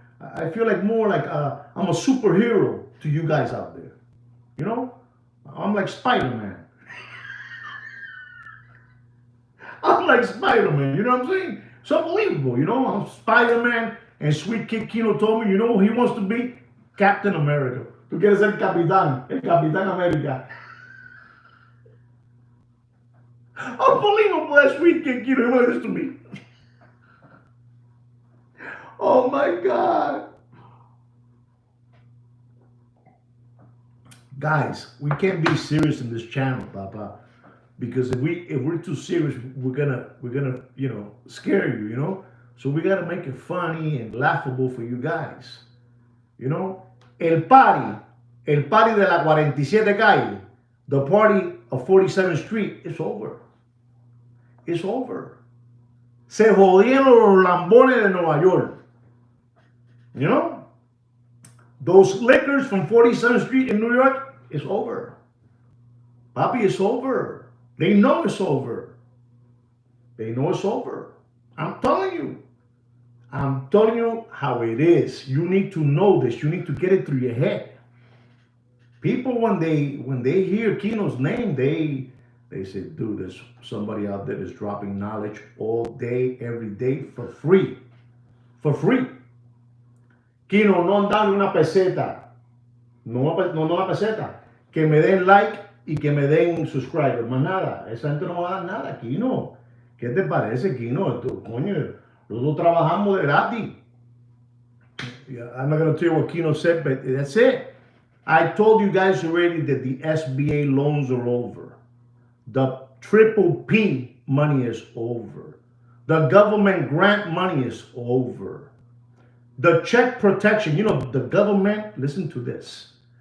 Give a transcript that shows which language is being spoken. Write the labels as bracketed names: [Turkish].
[English] I feel like more like I'm a superhero to you guys out there, you know? I'm like Spider-Man. I'm like Spider-Man, you know what I'm saying? It's unbelievable, you know? I'm Spider-Man, and Sweet Kid Kino told me, you know, he wants to be Captain America. [Spanish] Tú quieres ser Capitán América. [English] Unbelievable, that Sweet Kid Kino wanted this to me. Oh my God. Guys, we can't be serious in this channel, Papa. Because if we're too serious, we're gonna scare you, you know. So we gotta make it funny and laughable for you guys, you know. [Spanish] El party de la 47 calle, [English] the party of 47th Street is over. It's over. [Spanish] Se jodieron los lambones de Nueva York. [English] You know? Those liquors from 47th Street in New York is over. Papi, it's over. They know it's over. They know it's over. I'm telling you. I'm telling you how it is. You need to know this. You need to get it through your head. People, when they hear Kino's name, they say, dude, there's somebody out there that's dropping knowledge all day, every day, for free. For free. [Spanish] Kino, no dan una peseta. No una peseta. Que me den like y que me den subscriber. Más nada. Esa gente no va a dar nada, Kino. ¿Qué te parece, Kino? Coño, nosotros trabajamos de gratis. [English] I'm not going to tell you what Kino said, but that's it. I told you guys already that the SBA loans are over. The triple P money is over. The government grant money is over. The check protection, you know, the government, listen to this.